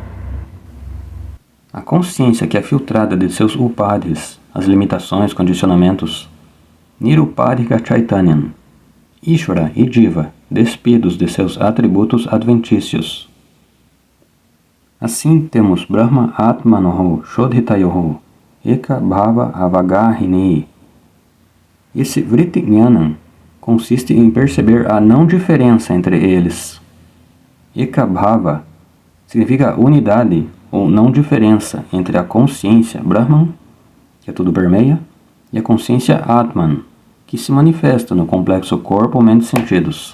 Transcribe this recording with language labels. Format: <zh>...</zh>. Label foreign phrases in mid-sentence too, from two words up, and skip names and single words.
<pt>A consciência que é filtrada de seus upadhis, as limitações, condicionamentos,</pt> <sa>निरुपाधिक चैतन्यं,</sa> <pt>Ishvara e Jiva, despidos de seus atributos adventícios. Assim temos</pt> <sa>ब्रह्म आत्मनोः शोधितयोः, एक भाव अवगाहिनी.</sa> <pt>Esse</pt> <sa>वृत्ति ज्ञानम्</sa> <pt>consiste em perceber a não diferença entre eles.</pt> <sa>एक भाव</sa> <pt>significa unidade ou não diferença entre a consciência Brahman, que a tudo permeia, e a consciência Atman, que se manifesta no complexo corpo, mente e sentidos.</pt>